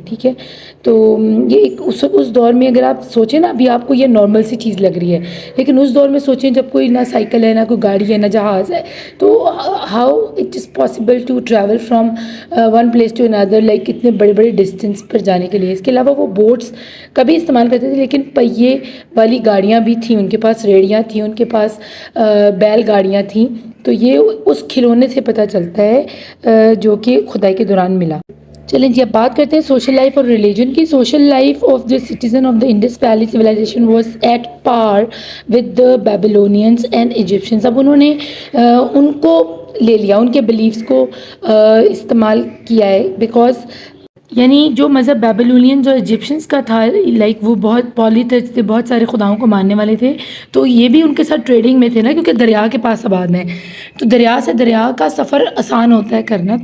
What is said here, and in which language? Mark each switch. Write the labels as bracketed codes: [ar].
[ur] ٹھیک ہے، تو یہ ایک اس دور میں اگر آپ سوچیں نا، ابھی آپ کو یہ نارمل سی چیز لگ رہی ہے، لیکن اس دور میں سوچیں جب کوئی نہ سائیکل ہے، نہ کوئی گاڑی ہے، نہ جہاز ہے، تو [en] how it is possible to travel from one place to another, [ur] like اتنے بڑے بڑے ڈسٹینس پر جانے کے لیے. اس کے علاوہ وہ بوٹس کا بھی استعمال کرتے تھے، لیکن پہیے والی گاڑیاں بھی تھیں ان کے پاس، ریڑیاں تھیں ان کے پاس، بیل گاڑیاں تھیں. تو یہ اس کھلونے سے پتہ چلتا ہے جو کہ کھدائی کے دوران ملا. چلیں جی، اب بات کرتے ہیں سوشل لائف اور ریلیجن کی. [en] Social life of the citizen of the Indus valley civilization was at par with the Babylonians and Egyptians. [ur] اب انہوں نے ان کو لے لیا، ان کے بلیفس کو استعمال کیا ہے، بیکاز یعنی جو مذہب بیبلونینز اور ایجپشنس کا تھا، لائک وہ بہت پالیتھیسٹ تھے، بہت سارے خداؤں کو ماننے والے تھے، تو یہ بھی ان کے ساتھ ٹریڈنگ میں تھے نا، کیونکہ دریا کے پاس آباد ہیں، تو دریا سے دریا کا سفر آسان ہوتا ہے کرنا.